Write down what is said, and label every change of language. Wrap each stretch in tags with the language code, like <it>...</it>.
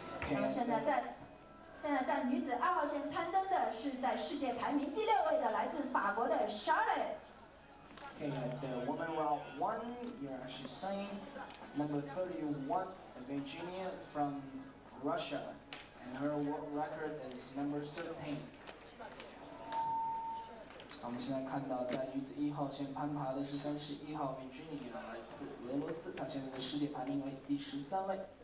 <zh>那么现在在女子2号线攀登的是在世界排名第6位的来自法国的 Charlotte。</zh> <en>Okay, at the woman route 1, you're actually saying number 31, Virginia from Russia, and her world record is number 13.</en> <zh>我们现在看到，在女子1号线攀爬的是31号 Virginia， 来自俄罗斯，她现在的世界排名为第13位。</zh>